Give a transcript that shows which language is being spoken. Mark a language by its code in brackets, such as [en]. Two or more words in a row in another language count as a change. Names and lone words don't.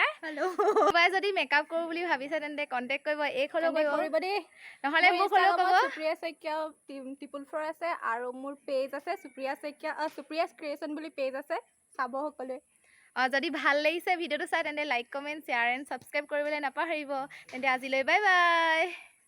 [as] हेलो বাই যদি মেকআপ কৰো বুলি ভাবিছে তেন্তে কন্টেক্ট কৰিব এক হেলো কৰিব দে নহলে মোক হেলো ক'ব सुप्रिया सैकिया टिपल 4 আছে আৰু মোৰ পেজ আছে सुप्रिया सैकिया सुप्रियास क्रिएशन বুলি পেজ আছে চাব সকলে যদি ভাল লাগিছে ভিডিওটো চাই তেন্তে [en] like comment share and subscribe [as] কৰিবলৈ নাপাহৰিব তেন্তে আজিলৈ [en] bye bye